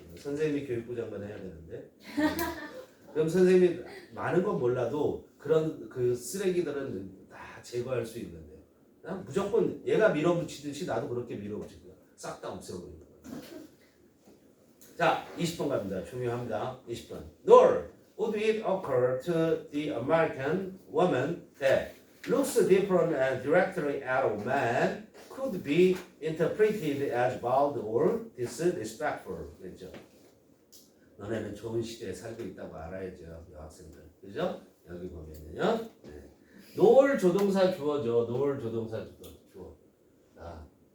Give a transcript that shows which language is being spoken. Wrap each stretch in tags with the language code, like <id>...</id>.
<ko>선생님이 교육부 장관 해야 되는데. 그럼 선생님이 많은 건 몰라도 그런 그 쓰레기들은 다 제거할 수 있는데요. 난 무조건 얘가 밀어붙이듯이 나도 그렇게 밀어붙이고요. 싹 다 없애버리는 거예요. 자, 20번 갑니다. 중요합니다. 20번.</ko> <en>Nor would it occur to the American woman that looks different and directly at a man could be interpreted as bold or disrespectful.</en> <ko>그렇죠? 너네는 좋은 시대에 살고 있다고 알아야죠, 여학생들. 그죠? 여기 보면은요. 네. 노을 조동사 주어죠. 노을 조동사 주어. 자.</ko>